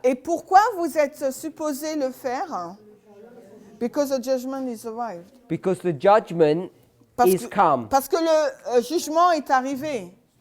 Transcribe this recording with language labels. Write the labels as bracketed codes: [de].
[fr] Et pourquoi vous êtes supposé le faire? [en] Because the judgment is arrived. Because the judgment is come. [fr] Parce que le jugement est arrivé.